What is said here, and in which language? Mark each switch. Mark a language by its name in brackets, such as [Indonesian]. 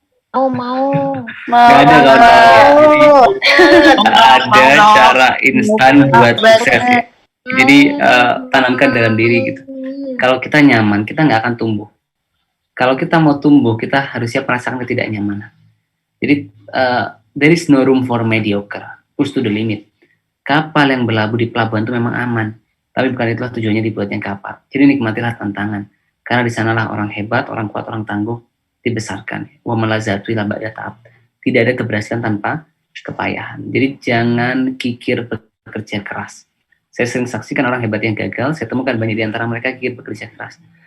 [Indonesian] Mau. Nggak ada kawan-kawan. Jadi ada cara instan buat sukses ya. Jadi tanamkan dalam diri gitu. Kalau kita nyaman, kita nggak akan tumbuh. Kalau kita mau tumbuh, kita harus siap merasakan ketidaknyamanan. Jadi [English] there is no room for mediocre. Push to the limit. [Indonesian] Kapal yang berlabuh di pelabuhan itu memang aman, tapi bukan itulah tujuannya dibuatnya kapal. Jadi nikmatilah tantangan, karena di sanalah orang hebat, orang kuat, orang tangguh dibesarkan. [Arabic] Wa malazatu ila ba'da ta'ab. [Indonesian] Tidak ada keberhasilan tanpa kepayahan. Jadi jangan kikir bekerja keras. Saya sering saksikan orang hebat yang gagal, saya temukan banyak di antara mereka kikir bekerja keras.